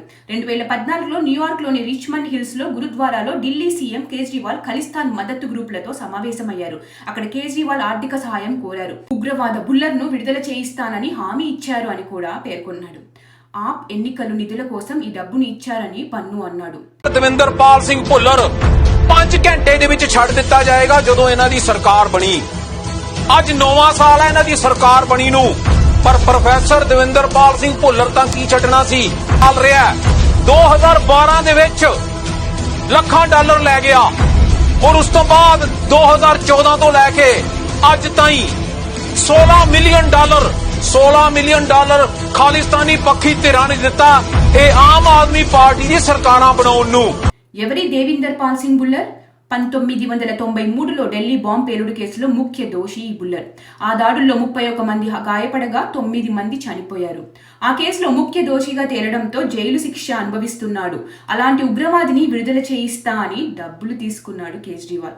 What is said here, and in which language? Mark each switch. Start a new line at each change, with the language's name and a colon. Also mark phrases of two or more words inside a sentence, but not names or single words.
Telugu: 2014లో న్యూయార్క్లోని రిచ్మండ్ హిల్స్లో గురుద్వారాలో ఢిల్లీ సీఎం కేజ్రీవాల్ ఖలిస్తాన్ మద్దతు గ్రూపులతో సమావేశమయ్యారు. అక్కడ కేజ్రీవాల్ ఆర్థిక సహాయం కోరారు. ఉగ్రవాద బుల్లర్ను విడుదల చేయిస్తానని హామీ ఇచ్చారు అని కూడా పేర్కొన్నాడు. ఆప్ ఎన్నికలు నిధుల కోసం ఈ డబ్బును ఇచ్చారని పన్ను అన్నాడు.
Punjabi: ਦੇਵਿੰਦਰ ਪਾਲ ਸਿੰਘ ਭੁੱਲਰ 5 ਘੰਟੇ ਦੇ ਵਿੱਚ ਛੱਡ ਦਿੱਤਾ ਜਾਏਗਾ ਜਦੋਂ ਇਹਨਾਂ ਦੀ ਸਰਕਾਰ ਬਣੀ। ਅੱਜ 9ਵਾਂ ਸਾਲ ਹੈ ਇਹਨਾਂ ਦੀ ਸਰਕਾਰ ਬਣੀ ਨੂੰ, ਪਰ ਪ੍ਰੋਫੈਸਰ ਦੇਵਿੰਦਰ ਪਾਲ ਸਿੰਘ ਭੁੱਲਰ ਤਾਂ ਕੀ ਛੱਡਣਾ ਸੀ। ਚੱਲ ਰਿਹਾ 2012 ਦੇ ਵਿੱਚ ਲੱਖਾਂ ਡਾਲਰ ਲੈ ਗਿਆ ਔਰ ਉਸ ਤੋਂ ਬਾਅਦ 2014 ਤੋਂ ਲੈ ਕੇ ਅੱਜ ਤਾਈਂ 16 ਮਿਲੀਅਨ ਡਾਲਰ ਖਾਲਿਸਤਾਨੀ పక్షి తిరాని ਦਿੱਤਾ। ਇਹ ਆਮ ਆਦਮੀ ਪਾਰਟੀ ਦੀ ਸਰਕਾਰਾਂ ਬਣਾਉਣ ਨੂੰ।
Telugu: ఎవరి దేవిందర్ పాల్ సింగ్ బుల్లర్? 1993లో ఢిల్లీ బాంబ్ పేలుడు కేసులో ముఖ్య దోషి ఈ బుల్లర్. ఆ దాడుల్లో 31 మంది గాయపడగా 9 మంది చనిపోయారు. ఆ కేసులో ముఖ్య దోషిగా తేలడంతో జైలు శిక్ష అనుభవిస్తున్నాడు. అలాంటి ఉగ్రవాదిని విడుదల చేయిస్తా అని డబ్బులు తీసుకున్నాడు కేజ్రీవాల్.